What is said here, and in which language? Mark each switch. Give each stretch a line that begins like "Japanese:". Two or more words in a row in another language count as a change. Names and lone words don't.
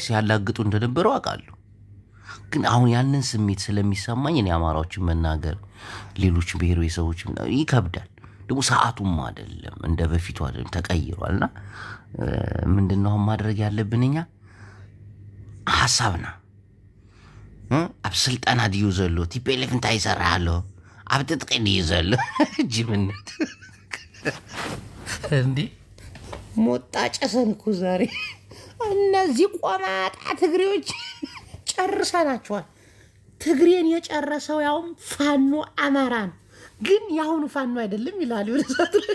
Amharic: ሲያላግጡ እንደነበረው አውቃለሁ። ግን አሁን ያንን ስሜት ስለሚሰማኝ እኔ አማራዎችን መናገር ሌሎች ብሔረሰቦች ይከብዳል። ደግሞ ሰዓቱም አይደለም እንደ በፊቱ አይደለም፣ ተቀይሯልና ምንድነው ማድረግ ያለብን እኛ ሐሳብና
Tigrinya: ኣብ ስልጣና ድዩ ዘሎ ቲፒኤልኤፍ እንታይ ይሰርሕ ኣሎ ኣብ ትጥቂ ድዩ ዘሎ ጅብነት
Amharic: እንዴ ሞጣ ጨሰን እኮ ዛሬ እነዚህ ቆማጣ ትግሬዎች ጨርሰናቸዋል። ትግሬን የጨረሰው ያውም ፋኖ አማራን ግን ያሁኑ ፋኖ አይደለም ይላል። ወደዛት